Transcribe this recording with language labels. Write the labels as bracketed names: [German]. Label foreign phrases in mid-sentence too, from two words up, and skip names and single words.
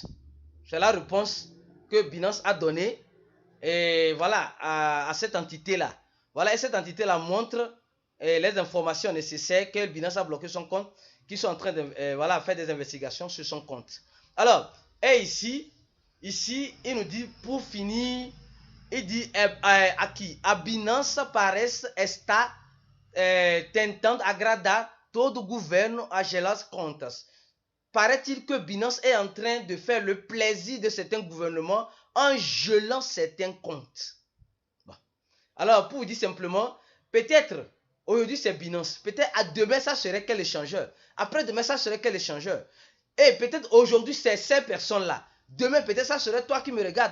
[French] C'est la réponse que Binance a donnée et voilà, à cette entité-là. Voilà, et cette entité-là montre les informations nécessaires que Binance a bloqué son compte, qui sont en train de faire des investigations sur son compte. Alors, et ici, il nous dit pour finir, il dit [Portuguese] aqui, a Binance parece estar tentando agradar todo o governo a gelar as contas. [French] Paraît-il que Binance est en train de faire le plaisir de certains gouvernements en gelant certains comptes. Bon. Alors, pour vous dire simplement, peut-être aujourd'hui c'est Binance, peut-être à demain ça serait quel échangeur, après demain ça serait quel échangeur, et peut-être aujourd'hui c'est ces personnes-là, demain peut-être ça serait toi qui me regardes.